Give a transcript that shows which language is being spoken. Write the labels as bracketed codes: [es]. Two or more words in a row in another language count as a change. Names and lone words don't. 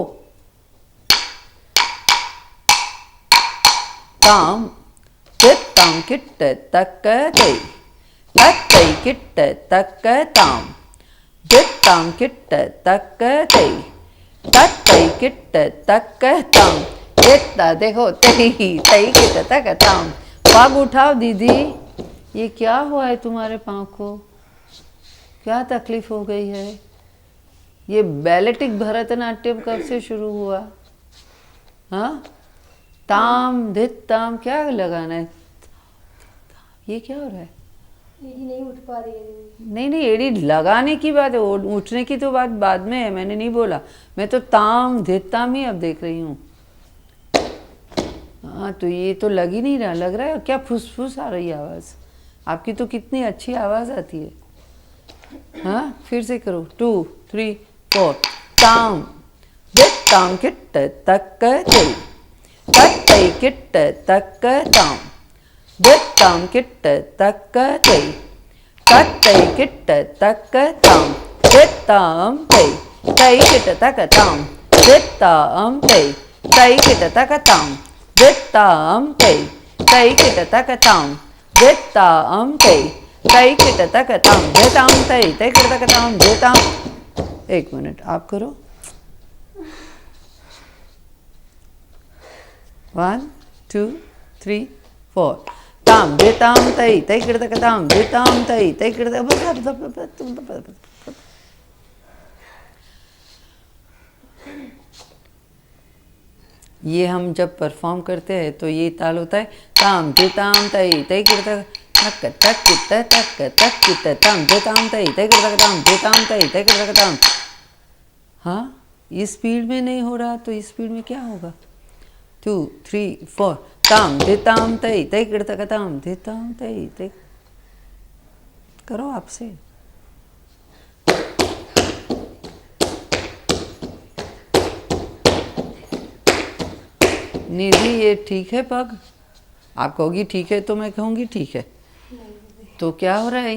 [hi] ताम तित ताम किट तक तई तक तई किट तक ताम दित ताम किट तक तई तक तई किट तक ताम इतना देखो तई तई किट तक ताम। पग उठाओ दीदी। ये क्या हुआ है तुम्हारे पाँव को? क्या तकलीफ हो गई है? ये बैलेटिक भरतनाट्यम कब से शुरू हुआ? हाँ, ताम धित ताम क्या लगाना है? ये क्या हो रहा है? एडी नहीं उठ पा रही है दीदी। नहीं नहीं, एड़ी लगाने की बात है, उठने की तो बात बाद में है, मैंने नहीं बोला। मैं तो ताम धित ताम ही अब देख रही हूँ। हाँ, तो ये तो लग ही नहीं रहा। लग रहा है क्या फुसफुस आ रही है आवाज़? आपकी तो कितनी अच्छी आवाज़ आती है। हाँ, फिर से करो। 2 3 4 ताम धित ताम किट तक तई तई किट तक ताम धित ताम किट तक तई तई किट तक ताम धित ताम तई तई किट तक ताम धित ताम तई तई किट तक ताम धित ताम तई तई किट तक ताम धित ताम तई तई किट तक ताम धित ताम तई तई किट तक ताम धित ताम। एक मिनट आप करो। 1 2 3 4 ताम दे ताम तई तई किट तक ताम दे ताम तई तई किट तक। ये हम जब परफॉर्म करते हैं तो ये ताल होता है ताम दे ताम तई तई किट तक तक तक किट तक किट ताम दे ताम तई तई किट तक ताम दे ताम तई तई किट तक ताम। हाँ, इस स्पीड में नहीं हो रहा तो इस स्पीड में क्या होगा? 2 3 4 ताम दे ताम तई तई किट तक ताम दे ताम तई तई। करो आपसे। निधि ये ठीक है पग? आप कहोगी ठीक है तो मैं कहूँगी ठीक है। तो क्या हो रहा है?